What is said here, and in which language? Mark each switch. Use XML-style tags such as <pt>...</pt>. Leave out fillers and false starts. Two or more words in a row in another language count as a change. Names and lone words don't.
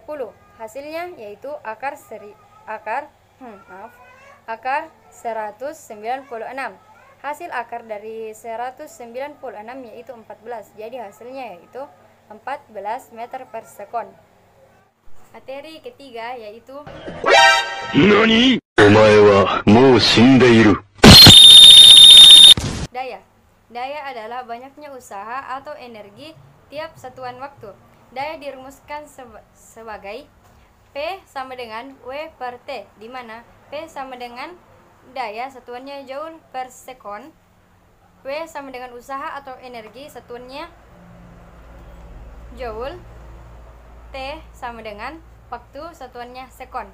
<id>Hasilnya yaitu akar 196. Hasil akar dari 196 yaitu 14. Jadi hasilnya yaitu 14 meter per sekon. Materi ketiga yaitu</id> <ja>NANI? お前はもう死んでいる。</ja> <id>daya. Daya adalah banyaknya usaha atau energi tiap satuan waktu. Daya dirumuskan sebagai P sama dengan W per T, di mana P sama dengan daya satuannya joule per sekon, W sama dengan usaha atau energi satuannya joule, T sama dengan waktu satuannya sekon.</id>